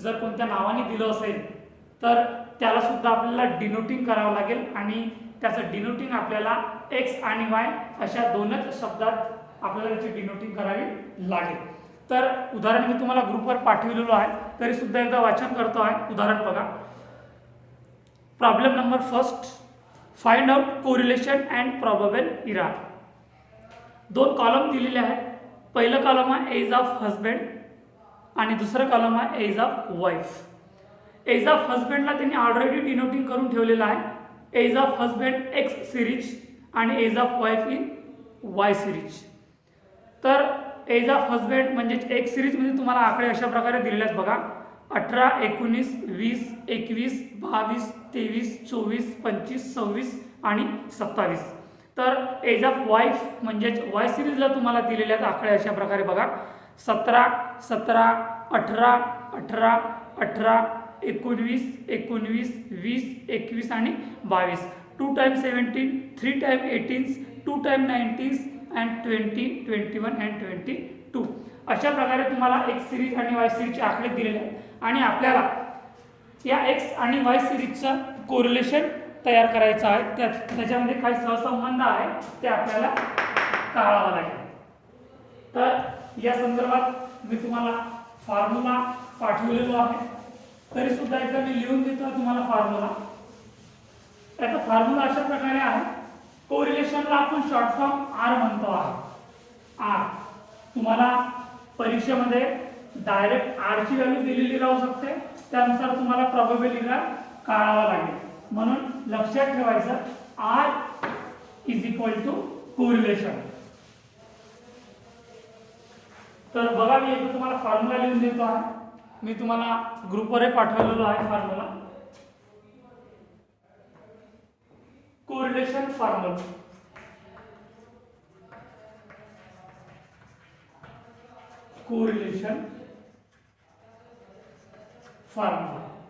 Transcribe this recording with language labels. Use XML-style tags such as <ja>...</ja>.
<mr>जर कोणत्या नावाने दिलं असेल तर त्याला सुद्धा आपल्याला डिनोटिंग करावं लागेल आणि त्याचं डिनोटिंग आपल्याला एक्स आणि वाय अशा दोनच शब्दात आपल्याला त्याची डिनोटिंग करावी लागेल। तर उदाहरण मी तुम्हाला ग्रुपवर पाठवलेलं आहे, तरी सुद्धा एकदा वाचन करतो आहे। उदाहरण बघा,</mr> <en>Problem number first, find out correlation and probable error.</en> <mr>दोन कॉलम दिलेले आहेत, पहिलं कॉलम आहे</mr> <en>age of husband</en> <mr>आणि दुसरं कॉलम आहे</mr> <en>Age of wife. Age of हजबंडला त्यांनी already denoting</en> <mr>करून ठेवलेलं आहे,</mr> <en>Age of husband X series आणि age of wife in Y series.</en> <mr>तर</mr> <en>age of husband</en> <mr>म्हणजे एक्स सिरीज मध्ये तुम्हाला आकडे अशा प्रकारे दिलेले आहेत बघा, 18, 19, 20, 21, 22, 23, 24, 25, 26 आणि 27। तर</mr> <en>age of wife</en> <mr>म्हणजे वाय सिरीजला तुम्हाला दिलेले आहेत आकडे अशा प्रकारे बघा, 17, 17, 18, 18, 18, 19, 19, 20, 21 आणि 22।</mr> <en>2 times 17, 3 times 18, 2 times 19 and 20, 21 and 22।</en> <mr>अशा प्रकारे तुम्हाला एक्स सिरीज आणि वाय सिरीजचे आकडे दिलेले आहेत आणि आपल्याला या एक्स आणि वाय सिरीजचं कोरिलेशन तयार करायचं आहे, त्याच्यामध्ये काही सहसंबंध आहे ते आपल्याला कळावं लागेल। तर या संदर्भात मी तुम्हाला फॉर्म्युला पाठवलेला आहे, तरी सुद्धा एकदा मी लिहून देतो तुम्हाला फॉर्म्युला। त्याचा फॉर्म्युला अशा प्रकारे आहे, कोरिलेशनला आपण शॉर्ट फॉर्म आर म्हणतो आहे। आर तुम्हाला परीक्षेमध्ये डायरेक्ट आर ची व्हॅल्यू दिलेली राहू शकते, त्यानुसार तुम्हाला प्रोबेबल इरा काढावा लागेल, म्हणून लक्षात ठेवायचं</mr> <en>R is equal to correlation.</en> <mr>तर बघा मी एकदा तुम्हाला फॉर्म्युला लिहून देतो आहे, मी तुम्हाला ग्रुपवर पाठवलेलो आहे formula.</mr> <en>Correlation formula, correlation formula.</en>